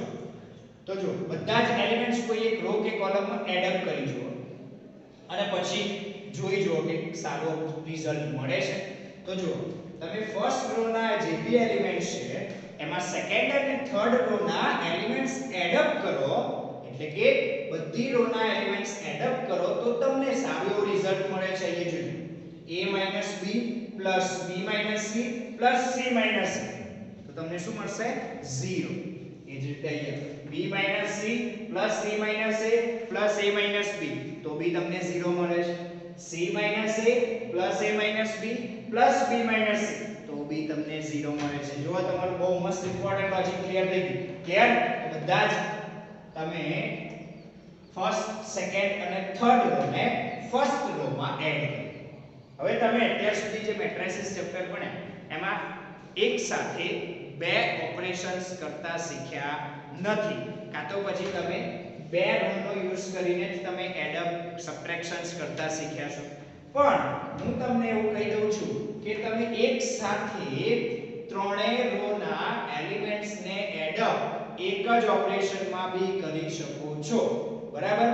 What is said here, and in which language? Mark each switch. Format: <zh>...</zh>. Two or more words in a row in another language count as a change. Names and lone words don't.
<gu>તો જો બધા જ એલિમેન્ટ્સ કોઈ એક રો કે કોલમમાં</gu> <en>add up</en> <gu>કરી જુઓ અને પછી જોઈ જુઓ કે સારો રિઝલ્ટ મળે છે. તો જો તમે</gu> <en>first row</en> <gu>ના જે બી એલિમેન્ટ્સ છે એમાં સેકન્ડ અને</gu> <en>third row</en> <gu>ના એલિમેન્ટ્સ</gu> <en>add up</en> <gu>કરો, એટલે કે બધી રો ના એલિમેન્ટ્સ</gu> <en>add up</en> <gu>કરો તો તમને સારો રિઝલ્ટ મળે છે. એ જોજો</gu> <en>a b plus b c plus c c</en> <gu>તો તમને શું મળશે?</gu> <en>0.</en> <gu>એ જ રીતે અહીંયા</gu> <en>b c plus c a plus a b</en> <gu>તો બી તમને 0 મળે છે.</gu> <en>c a plus a b plus b c</en> <gu>તો બી તમને 0 મળે છે. જો તમારું બહુ મસ્ત</gu> <en>important logic clear</en> <gu>થઈ ગયું. ક્લિયર? બધા જ તમે ફર્સ્ટ, સેકન્ડ અને</gu> <en>third row</en> <gu>ને</gu> <en>first row</en> <gu>માં એડ કરો. હવે તમે અત્યાર સુધી જે</gu> <en>matrices chapter</en> <gu>ભણ્યા એમાં એક સાથે બે ઓપરેશન્સ કરતા શીખ્યા નથી, કાં તો પછી તમે બે રો નો યુઝ કરીને જ તમે</gu> <en>add-up subtractions</en> <gu>કરતા શીખ્યા છો, પણ હું તમને એવું કહી દઉં છું કે તમે એક સાથે ત્રણેય રો ના એલિમેન્ટ્સ ને એડઅપ એક જ ઓપરેશન માં બી કરી શકો છો, બરાબર?</gu>